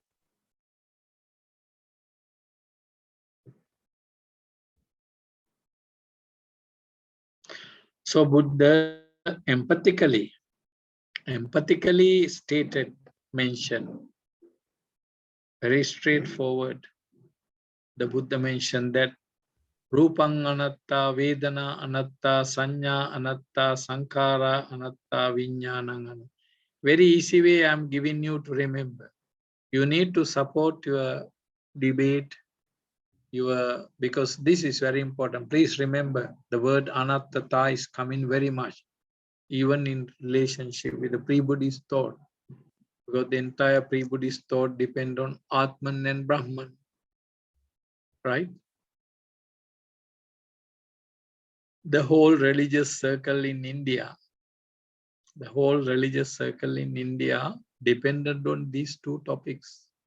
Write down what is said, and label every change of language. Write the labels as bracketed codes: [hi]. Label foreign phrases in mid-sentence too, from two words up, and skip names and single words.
[en] So Buddha empathically stated, mentioned, very straightforward. The Buddha mentioned that [pi] Rupang anatta, Vedana anatta, Sanya anatta, Sankhara anatta, Vijnanam anatta. [en] Very easy way I'm giving you to remember. You need to support your debate, because this is very important. Please remember the word anattata is coming very much, even in relationship with the pre-Buddhist thought, because the entire pre-Buddhist thought depend on Atman and Brahman, right? The whole religious circle in India, depended on these two topics.